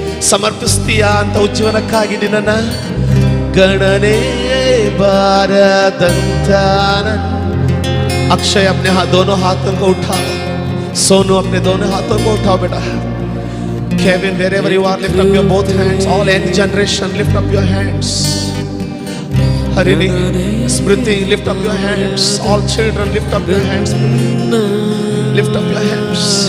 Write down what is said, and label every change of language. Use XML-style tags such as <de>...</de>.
<kn>ಸಮರ್ಪಿಸ್ತೀಯಾ ಅಂತ ಉಜ್ಜೀವನಕ್ಕಾಗಿ ನಿನ್ನ ಗಣನೆ ಬಾರದಂತ ನನ್ನ.</kn> <hi>अक्षय अपने दोनों हाथों को उठाओ. सोनू अपने दोनों हाथों को उठाओ बेटा.</hi> <en>Kevin, wherever you are, lift up your both hands. All end generation, lift up your hands. Harini, Smriti, lift up your hands. All children, lift up your hands. Lift up your hands.</en>